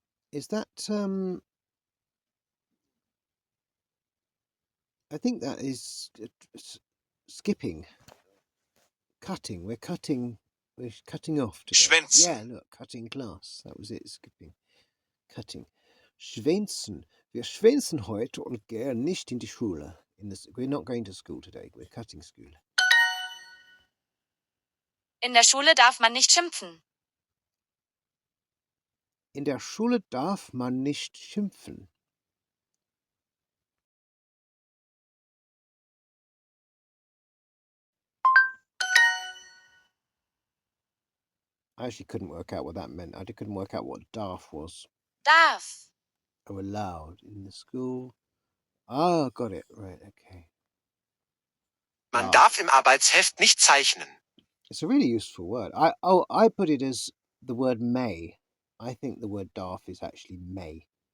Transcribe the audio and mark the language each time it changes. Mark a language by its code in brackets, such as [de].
[en] Is that, I think that is skipping. Cutting. We're cutting off today. [de] Schwänzen. [en] Yeah, look, cutting class. That was it, skipping. Cutting. Schwänzen. [de] Wir schwänzen heute und gehen nicht in die Schule. [en] We're not going to school today. We're cutting school. [de] In der Schule darf man nicht schimpfen. In der Schule darf man nicht schimpfen. [en] I actually couldn't work out what that meant. I couldn't work out what darf was. [de] Darf. [en] Oh, allowed. In the school. Ah, got it. Right, okay. [de] Man Darf. darf im Arbeitsheft nicht zeichnen. [en] It's a really useful word. I put it as the word may. I think the word darf is actually may.